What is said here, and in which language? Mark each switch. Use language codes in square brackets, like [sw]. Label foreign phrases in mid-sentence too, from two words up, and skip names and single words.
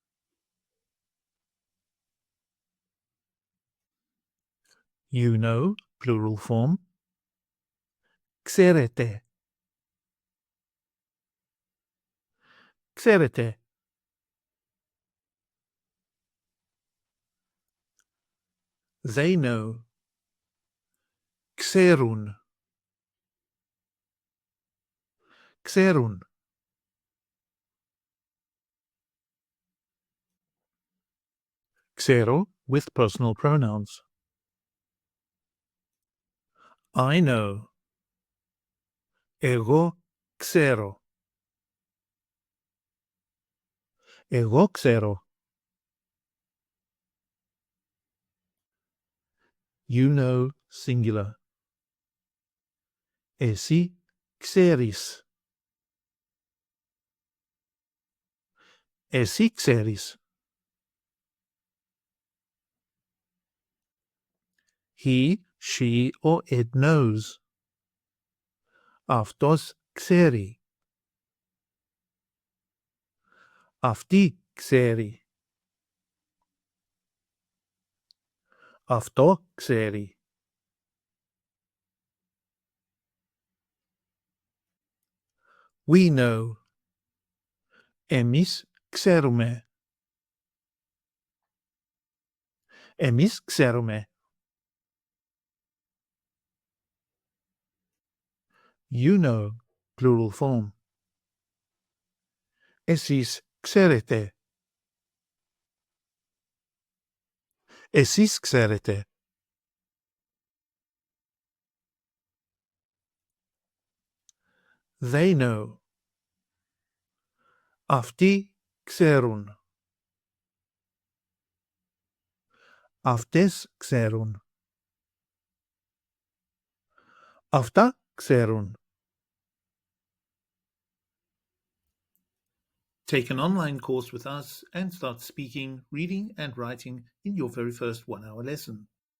[en] You know, plural form. [el] Ξέρετε. Ξέρετε. [en] They know. [el] Ξέρουν. Ξέρουν. [en] Ξέρω with personal pronouns. I know. [el] Εγώ ξέρω. Εγώ ξέρω. [en] You know, singular. [el] Εσύ ξέρεις. Εσύ ξέρεις. [en] He, she, or it knows. [el] Αυτός ξέρει. Αυτή ξέρει. Αυτό ξέρει. [en] We know. [el] Εμείς ξέρουμε. Εμείς ξέρουμε. [en] You know, plural form. [el] Εσείς ξέρετε. Εσείς ξέρετε. [en] They know. [el] Αυτοί ξέρουν. Αυτές ξέρουν. Αυτά ξέρουν. [en] Take an online course with us and start speaking, reading and writing in your very first 1-hour lesson.